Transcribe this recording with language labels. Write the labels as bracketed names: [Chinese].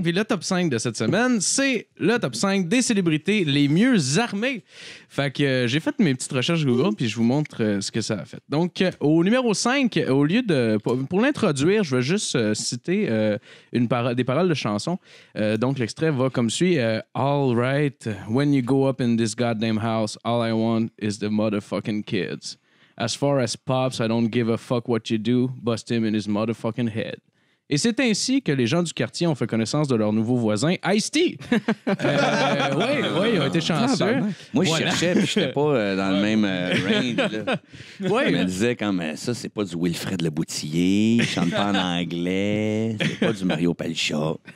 [French] Puis le top 5 de cette semaine, c'est le top 5 des célébrités les mieux armées. Fait que j'ai fait mes petites recherches Google, puis je vous montre ce que ça a fait. Donc, au numéro 5, au lieu de... Pour l'introduire, je vais juste citer des paroles de chanson. Donc, l'extrait va comme suit. [English] All right, when you go up in this goddamn house, all I want is the motherfucking kids. As far as pops, I don't give a fuck what you do. Bust him in his motherfucking head. [French] Et c'est ainsi que les gens du quartier ont fait connaissance de leur nouveau voisin, Ice-T. Oui, ils ont été chanceux. Moi, je cherchais, puis je n'étais pas dans le même range. Là. Je me disais, comme ça, c'est pas du Wilfred Le Boutillier, il chante pas en anglais, c'est pas du Mario Palcha.